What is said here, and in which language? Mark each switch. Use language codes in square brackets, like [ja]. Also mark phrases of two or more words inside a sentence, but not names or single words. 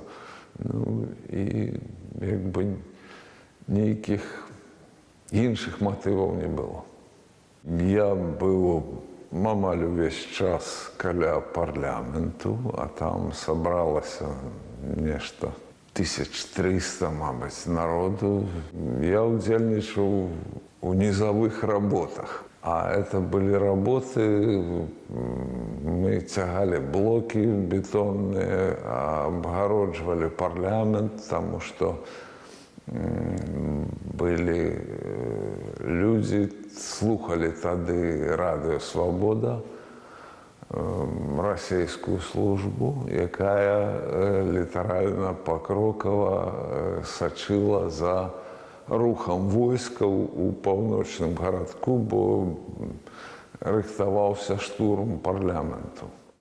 [be] Ну, і як бы нейкіх іншых матываў не было. Я быў амаль увесь час каля парламенту, а там сабралася нешта 1300, мабыць, народу. Я удзельнічаў у низовых работах. [ru] А это были работы, мы тягали блоки бетонные, обгородживали парламент, потому что были люди, [be] слухали тады Радио Свобода, расійскую службу, якая літаральна пакрокава сачыла за рухам войскаў у паўночным гарадку, бо рыхтаваўся штурм парламенту.